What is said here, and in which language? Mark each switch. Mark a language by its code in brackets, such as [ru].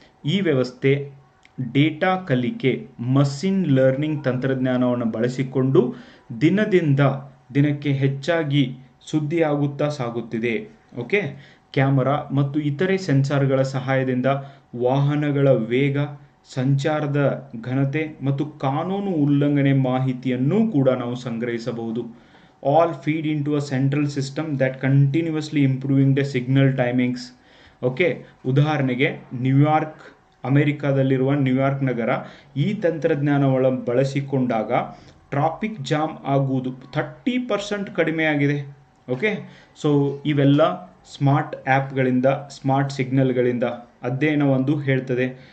[kn] ಈ ವ್ಯವಸ್ಥೆ ಡೇಟಾ ಕಲಿಕೆ, ಮಷಿನ್ ಲರ್ನಿಂಗ್ ತಂತ್ರಜ್ಞಾನವನ್ನು ಬಳಸಿಕೊಂಡು ದಿನದಿಂದ ದಿನಕ್ಕೆ ಹೆಚ್ಚಾಗಿ ಸುದ್ದಿಯಾಗುತ್ತಾ ಸಾಗುತ್ತಿದೆ. ಓಕೆ, ಕ್ಯಾಮರಾ ಮತ್ತು ಇತರೆ ಸೆನ್ಸಾರ್ಗಳ ಸಹಾಯದಿಂದ ವಾಹನಗಳ ವೇಗ, ಸಂಚಾರದ ಘನತೆ ಮತ್ತು ಕಾನೂನು ಉಲ್ಲಂಘನೆ ಮಾಹಿತಿಯನ್ನು ಕೂಡ ನಾವು ಸಂಗ್ರಹಿಸಬಹುದು. [en] All feed into a central system that continuously improving the signal timings. [kn] Okay, ಉದಾಹರಣೆಗೆ ಅಮೆರಿಕಾದಲ್ಲಿರುವ ನ್ಯೂಯಾರ್ಕ್ ನಗರ ಈ ತಂತ್ರಜ್ಞಾನವನ್ನು ಬಳಸಿಕೊಂಡಾಗ ಟ್ರಾಫಿಕ್ ಜಾಮ್ ಆಗುವುದು 30% ಕಡಿಮೆ ಆಗಿದೆ. ಓಕೆ, ಸೊ ಇವೆಲ್ಲ ಸ್ಮಾರ್ಟ್ ಆ್ಯಪ್ಗಳಿಂದ, ಸ್ಮಾರ್ಟ್ ಸಿಗ್ನಲ್ಗಳಿಂದ ಅಧ್ಯಯನ ಒಂದು ಹೇಳ್ತದೆ.